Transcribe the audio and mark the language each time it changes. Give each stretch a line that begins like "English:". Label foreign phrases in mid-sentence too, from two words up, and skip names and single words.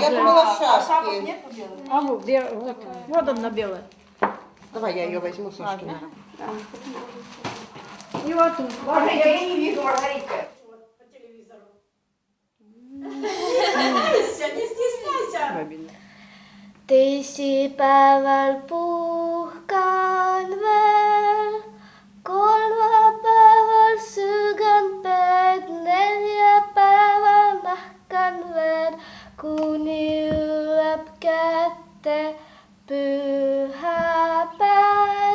Russian: Я думала шапки. А вот одна белая. Давай я ее возьму, Сашкина. И вот тут. Я не вижу, Маргарита. Не стесняйся.
Estonian: Teisipäeval puhkan veel, kolmapäeval söön pead, neljapäeval nahkan veel, kuni jõuab kätte pühapäev.